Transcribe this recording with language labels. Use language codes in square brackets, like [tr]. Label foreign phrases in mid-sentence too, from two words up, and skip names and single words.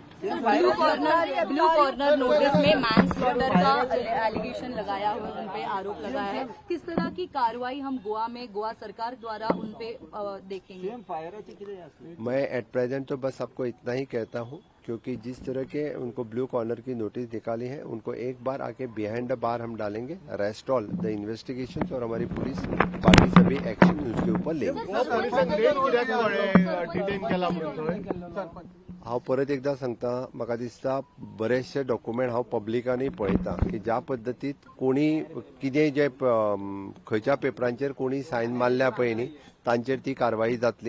[en] blue corner notice [hi] में मैनस्लॉटर का एलिगेशन लगाया हुआ, उन पे आरोप लगाया है, किस तरह की कार्रवाई हम गोवा सरकार द्वारा उन पे देखेंगे? मैं [en] at present [hi] तो बस आपको इतना ही कहता हूँ, क्योंकि जिस तरह के उनको [en] blue corner [hi] की नोटिस निकाली है उनको एक बार आके [en] behind the bar [hi] हम डालेंगे, [en] rest all the investigation, [hi] और हमारी पुलिस बाकी सभी एक्शन उसके ऊपर लेंगे। [kok] हांव परत एकदा सांगता, म्हाका दिसता बरेचशे डॉक्युमेंट हांव पब्लिकांनी पळयता की ज्या पद्दतीत कोणी कितें जे खंयच्या पेपरांचेर कोणी सायन मारल्या पळय न्ही तांचेर ती कारवाई जातली।